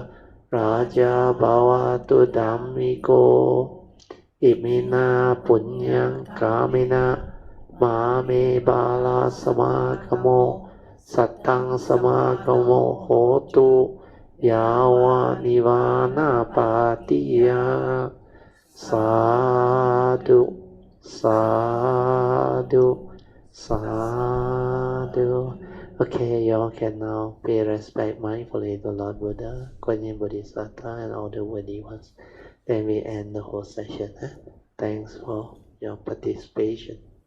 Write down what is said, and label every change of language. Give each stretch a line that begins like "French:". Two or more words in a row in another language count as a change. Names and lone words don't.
Pali: Raja bhavatu dhammiko Imina punyang kamina Mame bala samagamo Satang samagamo hotu Yawa nivana patiya Sadhu Sadhu, sadhu.
English: Okay, you all can now pay respect mindfully to Lord Buddha, Kuan Yin Bodhisattva, and all the worthy ones. Then we end the whole session. Thanks for your participation.